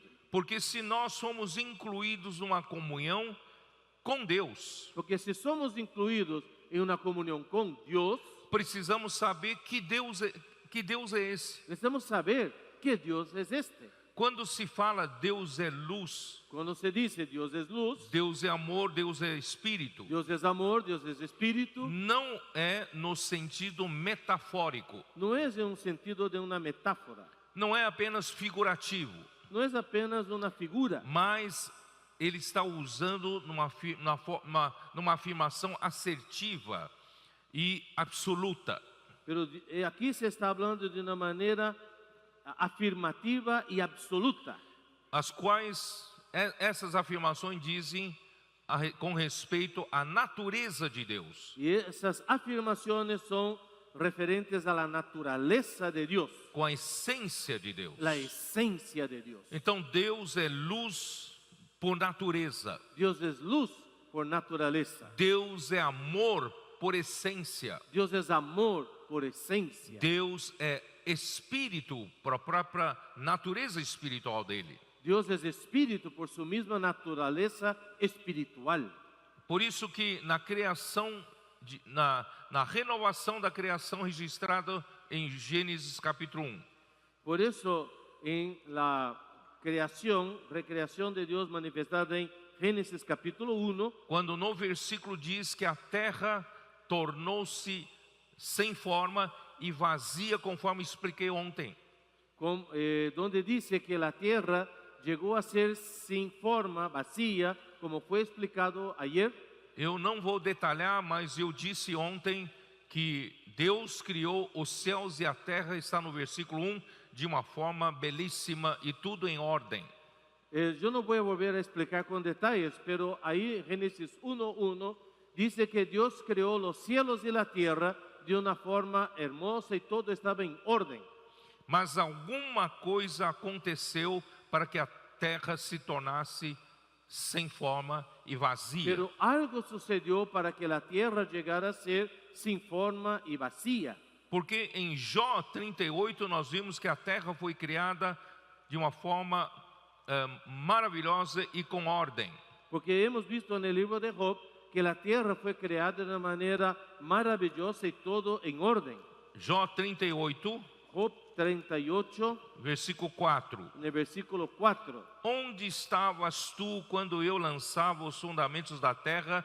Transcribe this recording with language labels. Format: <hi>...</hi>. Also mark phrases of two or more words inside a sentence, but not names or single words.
<pt>Porque se nós somos incluídos numa comunhão com Deus,</pt> <es>Porque si somos incluidos en una comunión con Dios,</es> <pt>precisamos saber que Deus é esse.</pt> <es>necesitamos saber que Dios es este.</es> <pt>Quando se fala Deus é luz,</pt> <es>Cuando se dice Dios es luz,</es> <pt>Deus é amor, Deus é espírito,</pt> <es>Dios es amor, Dios es espíritu,</es> <pt>não é no sentido metafórico,</pt> <es>no es en un sentido de una metáfora,</es> <pt>não é apenas figurativo,</pt> <es>no es apenas una figura,</es> <pt>mas ele está usando numa afirmação assertiva e absoluta.</pt> <es>pero aquí se está hablando de una manera afirmativa y absoluta,</es> <pt>As quais essas afirmações dizem com respeito à natureza de Deus,</pt> <es>y esas afirmaciones son referentes a la naturaleza de Dios,</es> <pt>com a essência de Deus.</pt> <es>la esencia de Dios.</es> <pt>Então Deus é luz por natureza,</pt> <es>Dios es luz por naturaleza,</es> <pt>Deus é amor por essência,</pt> <es>Dios es amor por esencia,</es> <pt>Deus é espírito por a própria natureza espiritual dele.</pt> <es>Dios es espíritu por su misma naturaleza espiritual.</es> <pt>Por isso que na criação, na renovação da criação registrada em Gênesis capítulo 1,</pt> <es>Por eso en la recreación de Dios manifestada en Génesis capítulo 1,</es> <pt>quando no versículo diz que a terra tornou-se sem forma e vazia, conforme expliquei ontem.</pt> <es>donde dice que la tierra llegó a ser sin forma, vacía, como fue explicado ayer.</es> <pt>Eu não vou detalhar, mas eu disse ontem que Deus criou os céus e a terra, está no versículo 1, de uma forma belíssima e tudo em ordem.</pt> <es>Yo no voy a volver a explicar con detalles, pero ahí Génesis 1:1 dice que Dios creó los cielos y la tierra de una forma hermosa y todo estaba en orden.</es> <pt>Mas alguma coisa aconteceu para que a terra se tornasse sem forma e vazia.</pt> <es>Pero algo sucedió para que la tierra llegara a ser sin forma y vacía.</es> <pt>Porque em Jó 38 nós vimos que a terra foi criada de uma forma maravilhosa e com ordem.</pt> <es>Porque hemos visto en el libro de Job que la tierra fue creada de una manera maravillosa y todo en orden.</es> <pt>Jó 38,</pt> <es>Job 38,</es> <pt>versículo 4.</pt> <es>en el versículo 4.</es> <pt>Onde estavas tu quando eu lançava os fundamentos da terra?</pt>